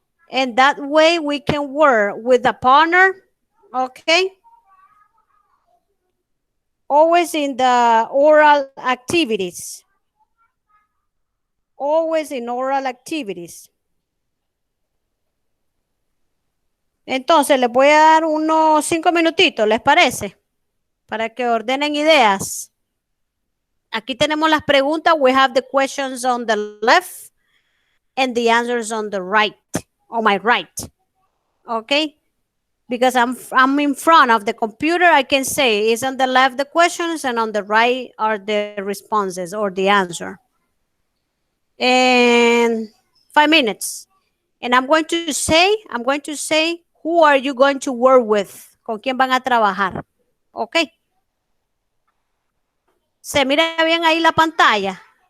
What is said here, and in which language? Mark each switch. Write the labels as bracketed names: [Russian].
[English] And that way we can work with a partner, okay? Always in the oral activities. Always in oral activities. [Spanish] Entonces, les voy a dar unos 5 minutitos, ¿les parece? Para que ordenen ideas. Aquí tenemos las preguntas. [English] We have the questions on the left and the answers on the right, on my right. Okay? Because I'm in front of the computer, I can say it's on the left the questions and on the right are the responses or the answer. And 5 minutes. And I'm going to say, who are you going to work with? [Spanish] ¿Con quién van a trabajar? Okay. ¿Se mira bien ahí la pantalla?